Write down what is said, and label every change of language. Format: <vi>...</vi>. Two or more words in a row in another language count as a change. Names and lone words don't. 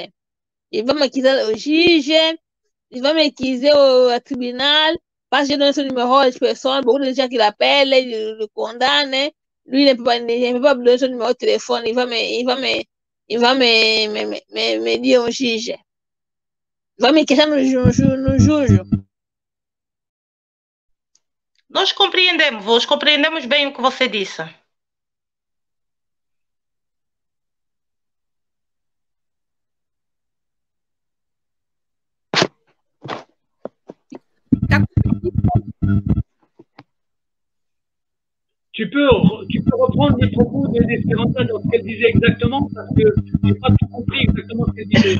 <fr>Il va m'acquiser au juge, il va m'acquiser au tribunal, parce que j'ai donné son numéro à des personnes, beaucoup de gens qui l'appellent, le condamnent. Lui, il ne peut pas donner son numéro de téléphone, il va me dire au juge. Il va me questionner no juge.</fr> <pt>Nós compreendemos bem o que você disse.</pt> <fr>Tu peux reprendre les propos d'Esperanza dans ce qu'elle disait exactement, parce que je n'ai pas tout compris exactement ce qu'elle disait.</fr>